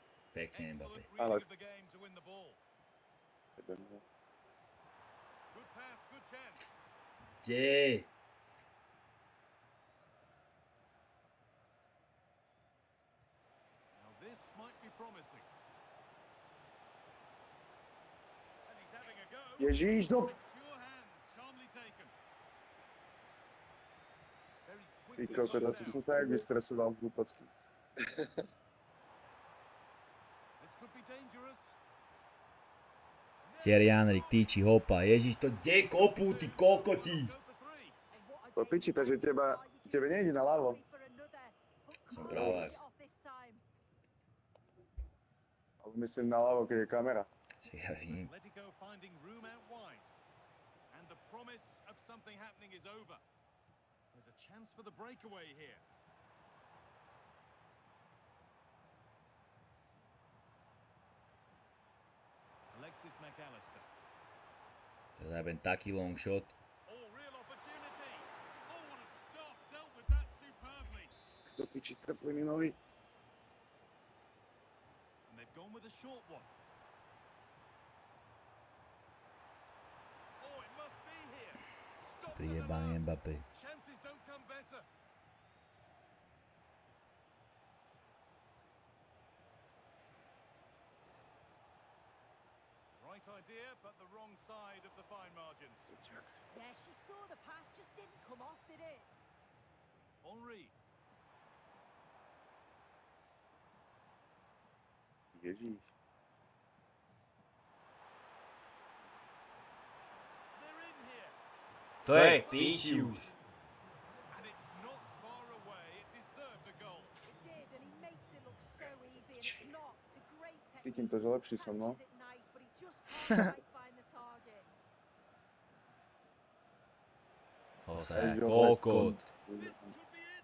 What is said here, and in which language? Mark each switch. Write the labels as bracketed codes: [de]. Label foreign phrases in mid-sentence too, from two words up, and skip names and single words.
[sk] Pekne, Mbappé. [en] Excellent [sk] Ale- [en] reading of the game to win the ball. Good pass, good chance. [sk] Kde? [en] Now this might be promising. And he's having a go. [sk] Ježíš, no. [en] Secure hands, calmly taken. Very [sk] Ty [en] quickly [sk] kokos, [en] closed [sk] to [en] down. [sk] som sa jak vystresoval hlúpocky. [en] This could be dangerous. [sk] Thierry Henry týči hopa. Ježiš, to kde kopú, ty kokoti? [en] Go for three. And what a [sk] Po [en] game [sk] piči, [en] so [sk] takže [en] far. You [sk] tebe [en] can [sk] nejde na ľavo. [en] wait for another, but [sk] Som [en] couldn't [sk] pravák. [en] finish it off this time. [sk] Ale myslím na ľavo, keď je kamera. Však ja vidím. [en] Atletico finding room out wide. And the promise of something happening is over. There's a chance for the breakaway here. Alexis McAllister. [sk] To zajem taký [en] long shot. Oh, real opportunity. Oh, what a stop. Dealt with that superbly. [sk] Do piči, strpli mi nohy. [en] And they've gone with a short one. Oh, it must be here. Stop to the [sk] Prijebaný [en] last. Mbappé. Chances don't come better. Right idea, but the wrong side of the fine margins. Yeah, she saw the pass, just didn't come off, did it? Henri. [sk] Ježíš. [en] They're in here. [sk] To je píči už. [en] And it's not far away. It deserved a goal. It did, and he makes it look so easy, and it's not. It's a great technique. [sk] Cítim to, že lepší som, no. [en] Catches it nice, but he just can't quite find the target. Offside, Offside. [sk] kokot. [en] This could be it.